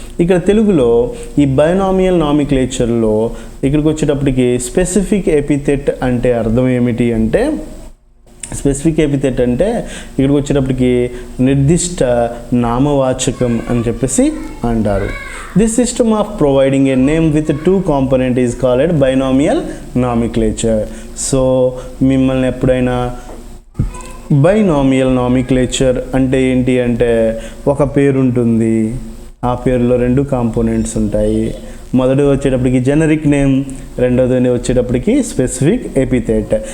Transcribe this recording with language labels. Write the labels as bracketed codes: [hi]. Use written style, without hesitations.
[te] ఇక్కడ తెలుగులో ఈ బైనామియల్ నామిక్లేచర్లో ఇక్కడికి వచ్చేటప్పటికి స్పెసిఫిక్ ఎపిథెట్ అంటే అర్థం ఏమిటి అంటే, స్పెసిఫిక్ ఎపిథెట్ అంటే ఇక్కడికి వచ్చేటప్పటికి నిర్దిష్ట నామవాచకం అని చెప్పేసి అంటారు. [en] This system of providing a name with 2 components is called binomial nomenclature. [te] So మిమ్మల్ని ఎప్పుడైనా బైనామియల్ నామిక్లేచర్ అంటే ఏంటి అంటే, ఒక పేరు ఉంటుంది, ఆ పేరులో 2 కాంపోనెంట్స్ ఉంటాయి. మొదటి వచ్చేటప్పటికి జెనరిక్ నేమ్, రెండోది వచ్చేటప్పటికి స్పెసిఫిక్ ఎపిథెట్.